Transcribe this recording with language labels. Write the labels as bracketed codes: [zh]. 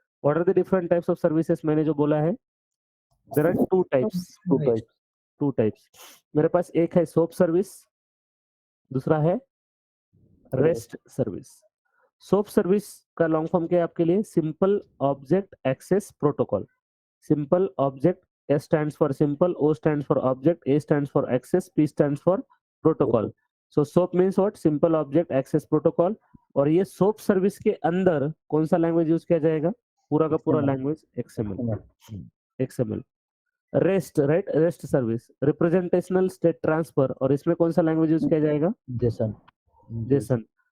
[en] What are the different types of services? [hi] मैंने जो बोला है, [en] There are 2 types. Two types. [hi] 2 types मेरे पास, एक है सोप सर्विस, दूसरा है रेस्ट सर्विस। सोप सर्विस का लॉन्ग फॉर्म क्या है आपके लिए? Simple object access protocol. [en] Simple object, S stands for simple, O stands for object, A stands for access, P stands for protocol. So SOAP means what? Simple Object Access Protocol। [hi] और ये SOAP service के अंदर कौन सा language use किया जाएगा? पूरा का पूरा language XML। Rest, right, rest service representational state transfer, और इसमें कौन सा लैंग्वेज यूज किया जाएगा? [en] JSON।